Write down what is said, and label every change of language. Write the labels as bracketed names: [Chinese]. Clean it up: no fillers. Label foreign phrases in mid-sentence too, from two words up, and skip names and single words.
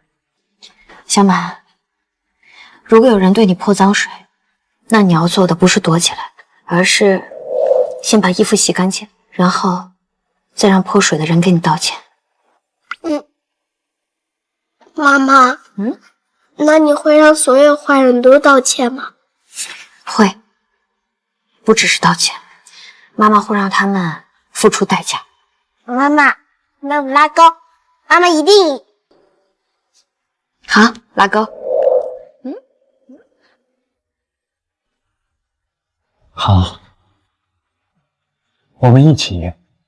[Chinese] 小满，如果有人对你泼脏水，那你要做的不是躲起来，而是先把衣服洗干净，然后再让泼水的人给你道歉。妈妈，那你会让所有坏人都道歉吗？会，不只是道歉，媽媽會讓他們付出代價。媽媽，那我們拉钩，媽媽一定贏。好，拉钩。好，我們一起贏。